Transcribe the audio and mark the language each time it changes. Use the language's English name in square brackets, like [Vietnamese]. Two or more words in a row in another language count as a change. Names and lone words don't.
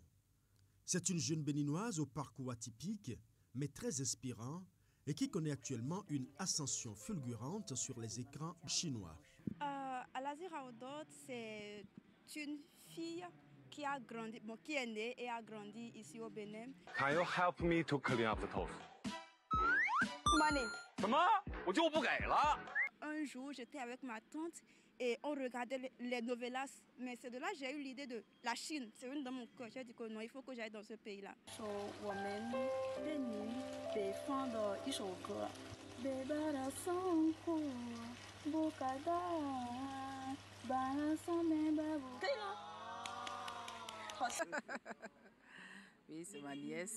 [French] C'est une jeune béninoise au parcours atypique, mais très inspirant, et qui connaît actuellement une ascension fulgurante sur les écrans chinois. Alazi Raudot, c'est une fille qui a grandi, qui est née et a grandi ici au Bénin. [English] Can you help me to clean up the tofu? Money. [Chinese] 什么？我就不给了。 [French] Un jour, j'étais avec ma tante et on regardait les novelas. Mais c'est de là que j'ai eu l'idée de la Chine. C'est une dans mon cœur. J'ai dit que non, il faut que j'aille dans ce pays-là. Oui, c'est ma nièce.